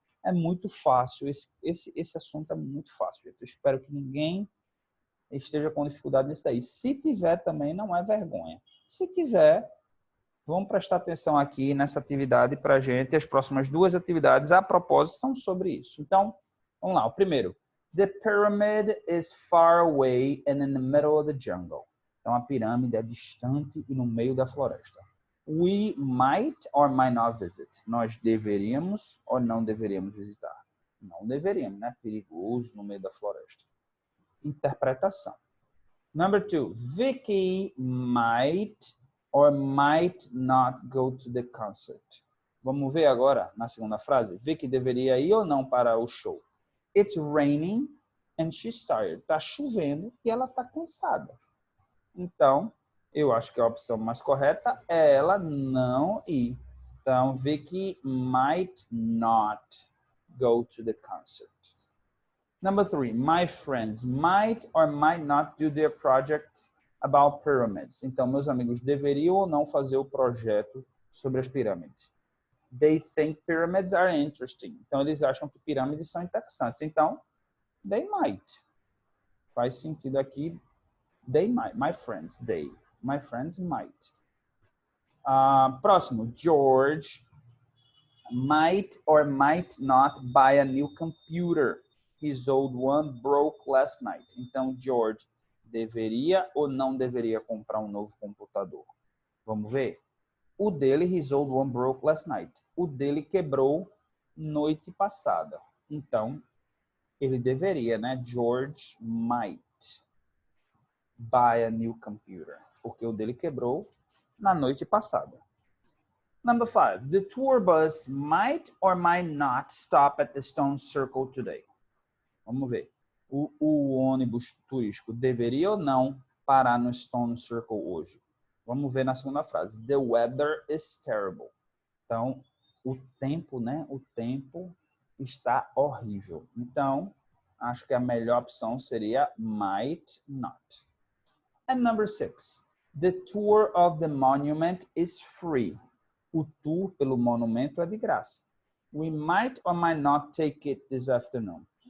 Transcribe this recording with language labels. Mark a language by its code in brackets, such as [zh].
[pt] É muito fácil. Esse assunto é muito fácil. Eu espero que ninguém esteja com dificuldade nisso daí. Se tiver também, não é vergonha. Se tiver, vamos prestar atenção aqui nessa atividade para a gente. As próximas duas atividades, a propósito, são sobre isso. Então, vamos lá. O primeiro. [en] The pyramid is far away and in the middle of the jungle. [pt] Então, a pirâmide é distante e no meio da floresta. [en] We might or might not visit. [pt] Nós deveríamos ou não deveríamos visitar. Não deveríamos, né? Perigoso no meio da floresta. Interpretação. [en] Number 2. Vicky might or might not go to the concert. [pt] Vamos ver agora na segunda frase. Vicky deveria ir ou não para o show. [en] It's raining and she's tired. [pt] Está chovendo e ela está cansada. Então, eu acho que a opção mais correta é ela não ir. [en] Então, Vicky might not go to the concert. Number 3, my friends might or might not do their project about pyramids. [pt] Então, meus amigos deveriam ou não fazer o projeto sobre as pirâmides. [en] They think pyramids are interesting. [pt] Então, eles acham que pirâmides são interessantes. [en] Então, they might. [pt] Faz sentido aqui. [en] They might. My friends, they. My friends might. Próximo. George might or might not buy a new computer. His old one broke last night. [pt] Então, George deveria ou não deveria comprar um novo computador? Vamos ver? O dele, [en] his old one broke last night. [pt] O dele quebrou noite passada. Então, ele deveria, né? [en] George might buy a new computer. [pt] Porque o dele quebrou na noite passada. [en] Number 5. The tour bus might or might not stop at the Stone Circle today. [pt] Vamos ver. O ônibus turístico deveria ou não parar no Stone Circle hoje? Vamos ver na segunda frase. [en] The weather is terrible. [pt] Então, o tempo, né? O tempo está horrível. Então, acho que a melhor opção seria might not. [en] And number 6. The tour of the monument is free. [pt] O tour pelo monumento é de graça. [en] We might or might not take it this afternoon.